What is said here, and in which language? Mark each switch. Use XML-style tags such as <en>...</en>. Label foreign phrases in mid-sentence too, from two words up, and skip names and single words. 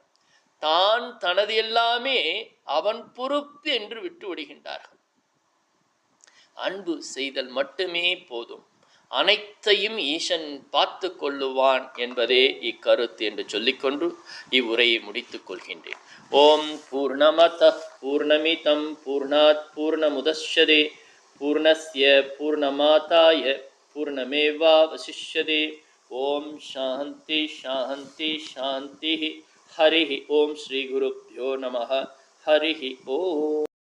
<ta>தான் தனது எல்லாமே அவன் பொறுப்பு என்று விட்டு விடுகின்றார்கள். அன்பு செய்தல் மட்டுமே போதும், அனைத்தையும் ஈசன் பார்த்து கொள்ளுவான் என்பதே இக்கருத்து என்று சொல்லிக்கொண்டு இவ்வுரையை முடித்துக் கொள்கின்றேன்.</ta> <sa>ॐ पूर्णमदः पूर्णमिदं पूर्णात् पूर्णमुदच्यते पूर्णस्य पूर्णमादाय पूर्णमेवावशिष्यते. ॐ शान्तिः शान्तिः शान्तिः. हरि ॐ। श्री गुरुभ्यो नमः. हरि ॐ.</sa>